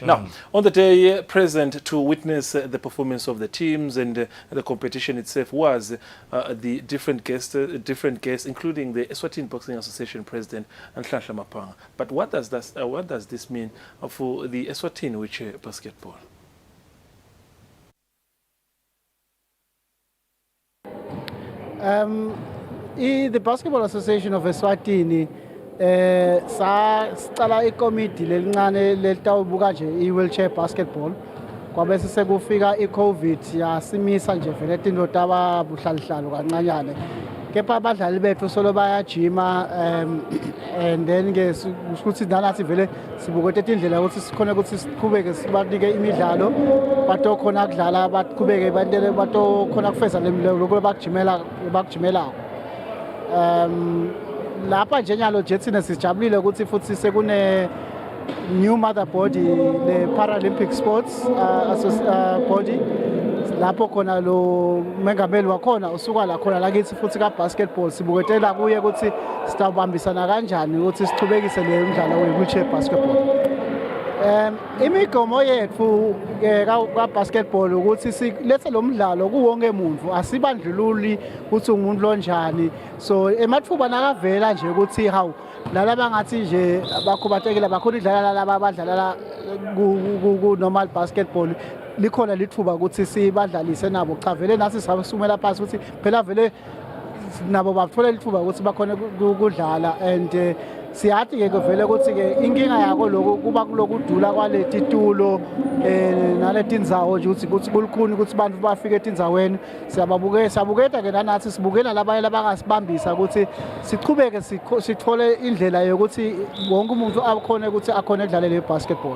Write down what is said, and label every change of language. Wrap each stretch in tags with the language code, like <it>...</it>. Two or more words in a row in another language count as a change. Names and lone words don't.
<en>Now, on the day present to witness the performance of the teams and the competition itself was the different guests, including the Eswatini Boxing Association President Nhlanhla Mapanga. But what does this mean for the Eswatini wheelchair basketball?</en> <ss>The Basketball Association of Eswatini sicala ikomiti lelincane letawubuka nje i-</ss> <en>wheelchair basketball</en> <ss>kwabe sekufika i-COVID yasimisa nje vele into tababuhlalihlalo kancanyane kepha abadlali bethu solo bayajima</ss> <en>and then</en> <ss>ke ukuthi nalathi vele sibukete indlela ukuthi sikhona ukuthi siqhubeke sibanike imidlalo batokhona ukudlala baqhubeke bantele batokhona kufeza lokho bakujimela lapha nje nyalo nje thina sijabulile ukuthi futhi sekune</ss> <en>new mother body</en> <ss>le</ss> <en>Paralympic Sports body</en> <ss>lapho khona lo mengameli wakhona usuka la khona lakithi futhi ka basketball sibuketela kuye ukuthi sitawubambisana kanjani ukuthi sichubekise le mdlalo we-</ss> <en>wheelchair basketball.</en> <ss>Imigomo yethu ka basketball ukuthi silethe lo mdlalo kuwonke umuntu asibandlululi ukuthi umuntu lonjani so emathuba nakavela nje ukuthi hawu lala bangathi nje bakhubatekile bakhona idlala laba abadlala ku</ss> <en>normal basketball</en> <ss>likhona lithuba ukuthi sibadlalise nabo cha vele nasi sisumela phansi ukuthi phela vele nabo bathola lithuba ukuthi bakhona ukudlala and siyathi ke vele ukuthi ke inkinga yakho lokho kuba kulokudula kwaleti tulo naleti indzawo nje ukuthi kulikhuni ukuthi abantu bafike etindzaweni siyabuketa ke nathi sibukela labanye labangasibambisa ukuthi sichubeke sithole indlela yokuthi wonke umuntu akhona ukuthi akhona edlale le basketball.</ss>